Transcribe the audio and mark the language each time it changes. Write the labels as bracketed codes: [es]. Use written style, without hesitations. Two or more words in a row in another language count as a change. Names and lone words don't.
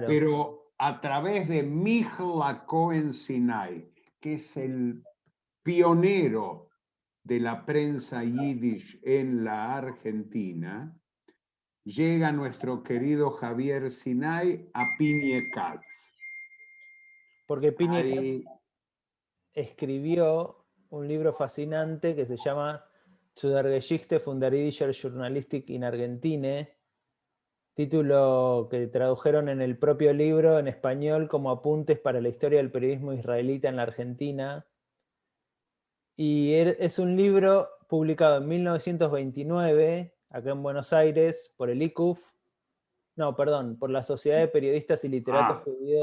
[es] Pero a través de Michel Cohen-Sinai, que es el pionero de la prensa yiddish en la Argentina, llega nuestro querido Javier Sinai a Pinie Katz. Porque Pinie Katz escribió un libro fascinante que se llama Zu der Geschichte von der Jiddischer Journalistik in Argentine, título que tradujeron en el propio libro en español como Apuntes para la historia del periodismo israelita en la Argentina. Y es un libro publicado en 1929, acá en Buenos Aires, por el ICUF, no, perdón, por la Sociedad de Periodistas y Literatos Judíos